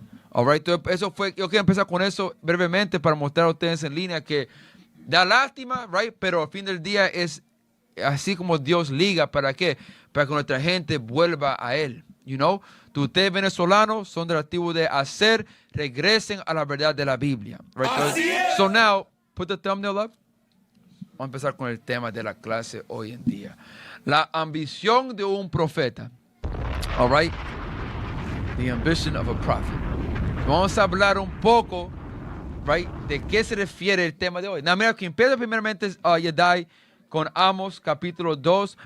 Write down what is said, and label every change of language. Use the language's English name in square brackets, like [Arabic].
[English] All right, [Spanish] entonces eso fue, yo quiero empezar con eso brevemente para mostrar a ustedes en línea que da lástima, right, pero al fin del día es así como Dios liga, ¿para qué? Para que nuestra gente vuelva a Él, [English] you know. [Spanish] Ustedes venezolanos son de la tribu de hacer, regresen a la verdad de la Biblia. [English] Right? So now, put the thumbnail up. [Spanish] Vamos a empezar con el tema de la clase hoy en día. La ambición de un profeta. [English] All right? The ambition of a prophet. [Spanish] Vamos a hablar un poco, right, de qué se refiere el tema de hoy. Now, mira, que empieza primeramente Yedai con Amos, capítulo 2.